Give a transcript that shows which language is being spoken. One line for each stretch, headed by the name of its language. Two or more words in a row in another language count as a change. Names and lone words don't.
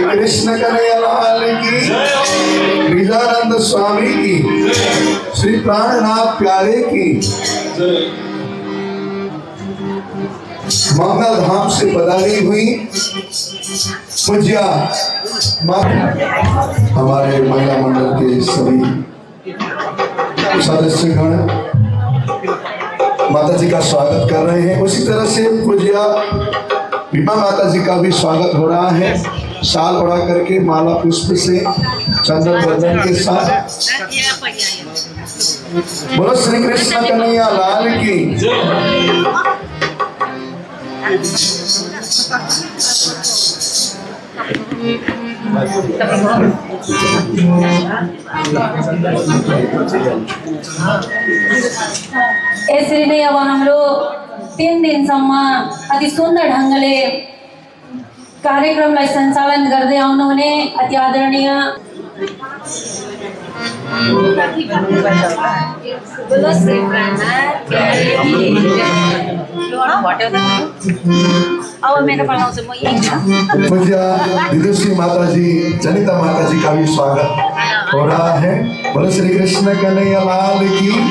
Hindi: कृष्ण कन्हैया लाल की, गिरिजानंद स्वामी की, श्री प्राणनाथ प्यारे की, मंगल धाम से पधारी हुई पूज्या हमारे महिला मंडल के सभी सदस्यगण माता जी का स्वागत कर रहे हैं। उसी तरह से पूज्या भीमा माता जी का भी स्वागत हो रहा है, शाल ओढ़ा करके माला पुष्प से चंदन बंदन के साथ। बोलो श्री कृष्ण कन्हैया लाल की।
Nepali: यसरी नै अब हाम्रो 3 दिनसम्म अति सुन्दर ढङ्गले कार्यक्रमलाई सञ्चालन गर्दै आउनुहुने अति आदरणीय अब मेरो बनाउँछु म यही
Hindi: पूज्य विदुषी माता जी, जनिता माता जी का भी स्वागत हो रहा है। बोलो श्री कृष्ण कन्हैया लाल की।